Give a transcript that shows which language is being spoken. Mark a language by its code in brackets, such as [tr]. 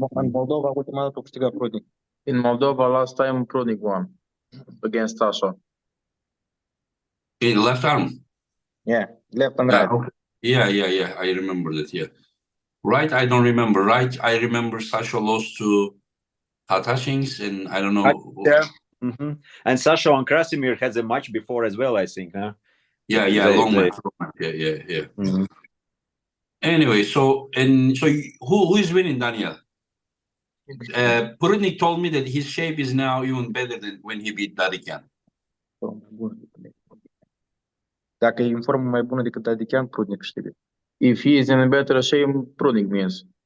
[ro] În Moldova, ultima dată a câștigat Prudnik. [en] In Moldova, last time Prudnik won against Sasha. In left arm. Yeah, left and right. Okay. Yeah. I remember that. Yeah, right. I don't remember. Right. I remember Sasha lost to Tatashins, and I don't know. Yeah. And Sasha and Krasimir has a match before as well, I think. Huh? Yeah, long match. Yeah. Anyway, so who is winning, Daniel? Prudnik told me that his shape is now even better than when he beat Dadikian. [ro] Dacă e în formă mai bună decât Dadikian, Prudnik câștigă. [en] If he is in a better shape, Prudnik wins.